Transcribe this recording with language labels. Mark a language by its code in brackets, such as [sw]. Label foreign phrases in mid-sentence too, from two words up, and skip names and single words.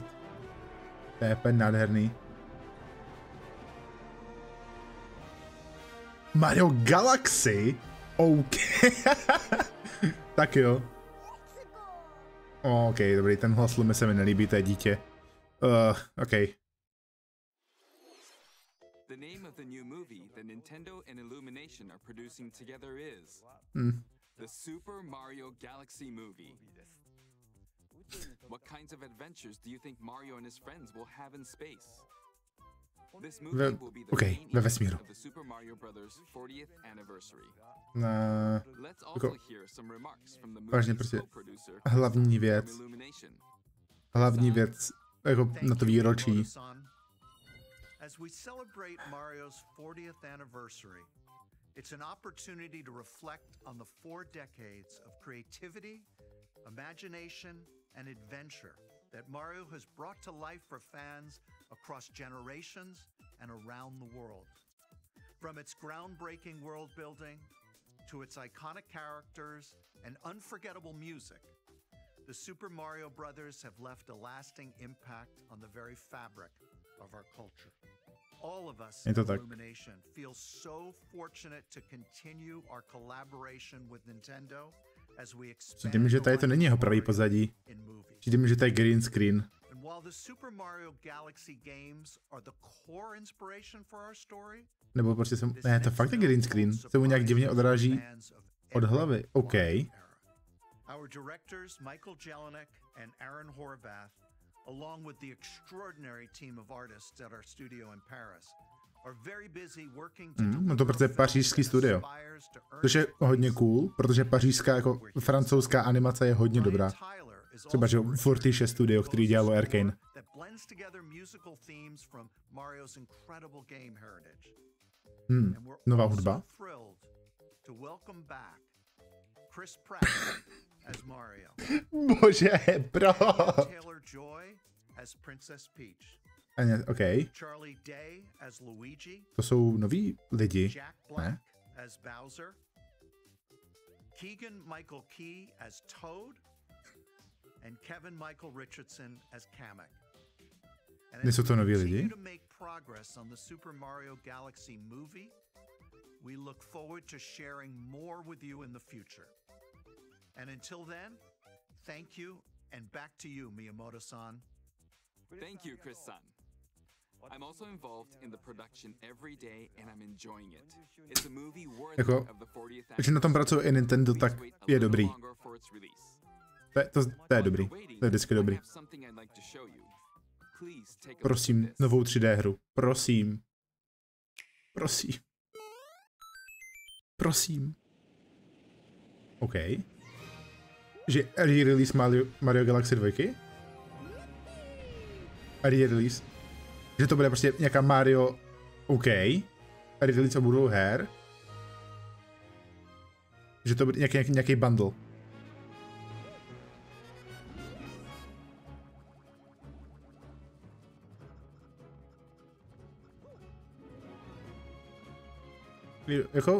[cs] To je úplně nádherný. Mario Galaxy? OK. Tak jo. OK, dobrý, ten hlas Lumy se mi nelíbí, to je dítě. OK. [en] The name of the new movie that Nintendo and Illumination are producing together is the Super Mario Galaxy movie. What kinds of adventures do you think Mario and his friends will have in space? This movie will be the main [cs] ve [en] event [cs] vesmíru. [en] of the Super Mario Bros. 40th anniversary. Let's also [cs] jako, [en] hear some remarks from the [cs] vážně [en] movie's [cs] prostě [en] co-producer [cs] hlavní věc. [en] from Illumination. [cs] Hlavní věc, jako na to výročí. [en] As we celebrate Mario's 40th anniversary, It's an opportunity to reflect on the 4 decades of creativity, imagination, and adventure that Mario has brought to life for fans across generations and around the world. From its groundbreaking world building to its iconic characters and unforgettable music, the Super Mario Brothers have left a lasting impact on the very fabric of our culture. All of us in Illumination feel so fortunate to continue our collaboration with Nintendo as we expand [cs] Přijde mi, že tady to není jeho pravý pozadí. Přijde mi, že to je [en] green screen. And while the Super Mario Galaxy games are the core inspiration for our story, [cs] nebo prostě jsem... Ne, to fakt je [en] green screen. [cs] Se mu nějak divně odráží od hlavy. OK. [en] Our directors Michael Jelinek and Aaron Horvath, along with the extraordinary team of artists at our studio in Paris, are very busy working to [cs] No to protože pařížský studio. Což je hodně cool, protože pařížská jako francouzská animace je hodně dobrá. Třeba že Fortiche studio, který dělalo Arcane. Nová hudba. Bože, bro. OK. To jsou noví lidi, ne? [en] Keegan Michael Key as Toad and Kevin Michael Richardson as Kamek. [cs] Nejsou to noví lidi? [en] To make progress on the Super Mario Galaxy movie, we look forward to sharing more with you in the future. And until then, thank you and back to you, Miyamoto-san. Thank you, Chris-san. I'm also involved in the production every day and I'm enjoying it. It's a movie worthy of the 40th anniversary. [cs] Že na tom pracuje i Nintendo, tak je dobrý. To je dobrý. To je vždycky dobrý. Prosím, novou 3D hru. Prosím. Prosím. Prosím. OK. Že re-release Mario Galaxy 2? Re-release. Že to bude prostě nějaká Mario... OK. Re-release obou her. Že to bude nějaký bundle. Jako...